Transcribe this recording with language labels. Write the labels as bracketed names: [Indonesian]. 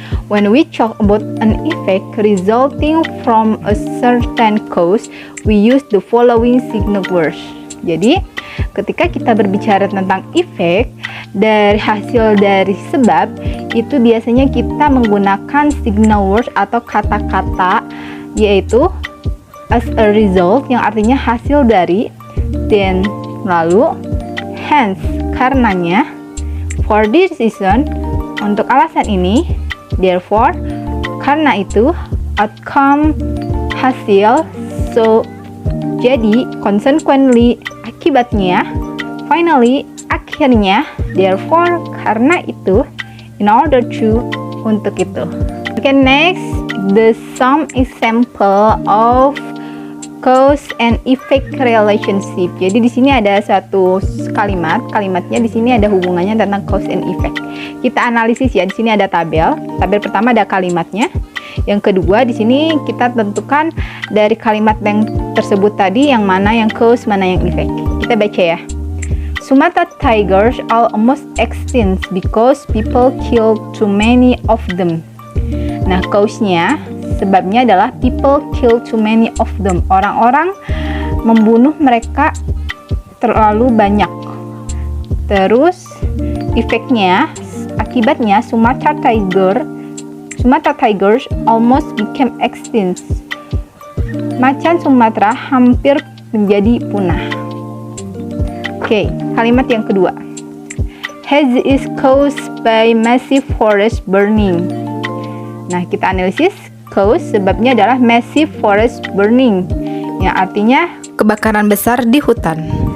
[English] When we talk about an effect resulting from a certain cause, we use the following signal words. [Indonesian] Jadi, ketika kita berbicara tentang efek dari hasil dari sebab, itu biasanya kita menggunakan signal words atau kata-kata, yaitu [English] as a result, [Indonesian] yang artinya hasil dari, [English] then, [Indonesian] lalu, [English] hence, [Indonesian] karenanya, [English] for this reason, [Indonesian] untuk alasan ini, [English] therefore, [Indonesian] karena itu, [English] outcome, [Indonesian] hasil, [English] so, [Indonesian] jadi, [English] consequently, [Indonesian] akibatnya, [English] finally, [Indonesian] akhirnya, therefore, karena itu, [English] in order to, [Indonesian] untuk itu. [English] Okay, next, the some example of cause and effect relationship. [Indonesian] Jadi di sini ada satu kalimatnya di sini ada hubungannya tentang cause and effect. Kita analisis ya, di sini ada tabel pertama ada kalimatnya. Yang kedua, di sini kita tentukan dari kalimat yang tersebut tadi yang mana yang cause, mana yang effect. Kita baca ya. [English] Sumatra tigers are almost extinct because people kill too many of them. [Indonesian] Nah, cause-nya, sebabnya adalah [English] people kill too many of them. [Indonesian] Orang-orang membunuh mereka terlalu banyak. Terus, efeknya, akibatnya [English] Sumatra tigers almost became extinct. [Indonesian] Macan Sumatera hampir menjadi punah. Oke, kalimat yang kedua. [English] Haze is caused by massive forest burning. [Indonesian] Nah, kita analisis. Cause, sebabnya adalah [English] massive forest burning, [Indonesian] yang artinya kebakaran besar di hutan.